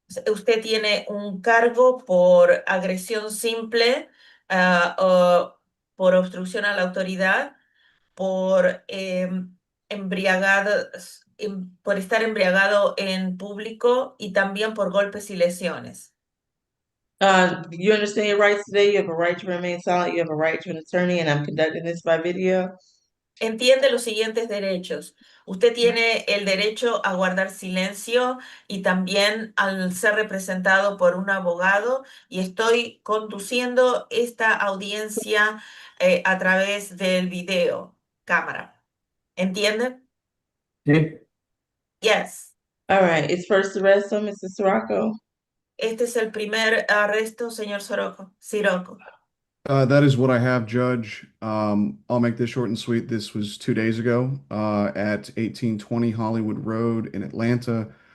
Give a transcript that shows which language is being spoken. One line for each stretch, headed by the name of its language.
Spanish: Usted tiene un cargo por agresión simple, por obstrucción a la autoridad, por embriagado por estar embriagado en público y también por golpes y lesiones.
English: You understand your rights today? You have a right to remain silent. You have a right to an attorney, and I'm conducting this by video.
Spanish: Entiende los siguientes derechos. Usted tiene el derecho a guardar silencio y también al ser representado por un abogado, y estoy conduciendo esta audiencia a través del video cámara. ¿Entiende? Sí.
English: Yes. All right, it's first arrest on Mrs. Sirocco.
Spanish: Este es el primer arresto, señor Sirocco.
English: That is what I have, Judge. I'll make this short and sweet. This was 2 days ago at 1820 Hollywood Road in Atlanta.